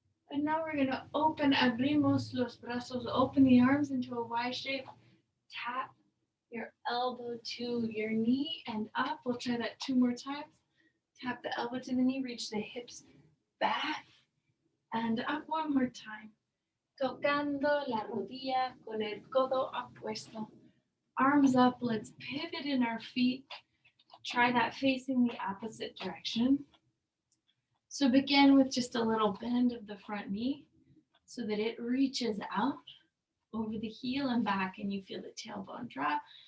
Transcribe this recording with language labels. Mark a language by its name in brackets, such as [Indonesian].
[English] And now we're going to open, [Spanish] abrimos los brazos, [English] open the arms into a Y shape. Tap your elbow to your knee and up. We'll try that 2 more times. Tap the elbow to the knee, reach the hips back and up 1 more time. [Spanish] Tocando la rodilla con el codo opuesto. [English] Arms up, let's pivot in our feet. Try that facing the opposite direction. So begin with just a little bend of the front knee so that it reaches out over the heel and back and you feel the tailbone drop.